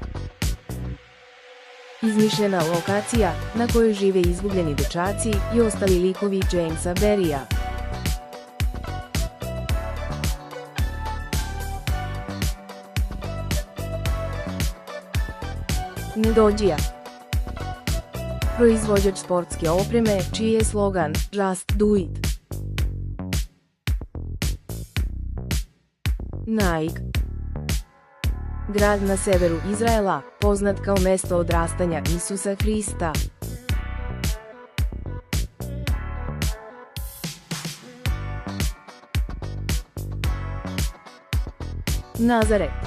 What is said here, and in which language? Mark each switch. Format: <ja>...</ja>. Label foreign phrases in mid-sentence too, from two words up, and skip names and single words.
<sr>Izmišljena lokacija na kojoj žive izgubljeni dečaci i ostali likovi Jamesa Barrya. Nedođija. Proizvođač sportske opreme čiji je slogan</sr> <en>Just do it.</en> <sr>Naik. Grad na severu Izraela, poznat kao mesto odrastanja Isusa Hrista. Nazaret.</sr>